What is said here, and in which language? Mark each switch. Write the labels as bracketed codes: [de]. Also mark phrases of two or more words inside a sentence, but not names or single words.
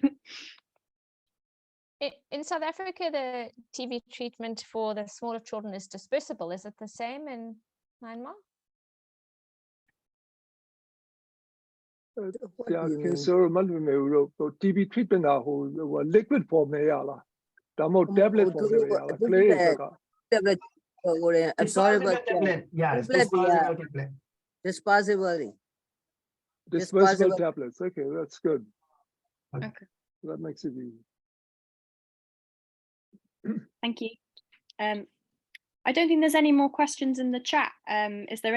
[en] In South Africa, the TB treatment for the smaller children is dispersible. Is it the same in Myanmar? Yeah, cancer TB treatment liquid form [my] နဲ့ရလားဒါမှမဟုတ် [en] tablet form [my] နဲ့ရလားကလေးတွေတက်က [en] Tablet absorbable tablet. Yeah, tablet, disposable tablet. disposable tablets. Okay, that's good. Okay. That makes it easy. Thank you. I don't think there's any more questions in the chat.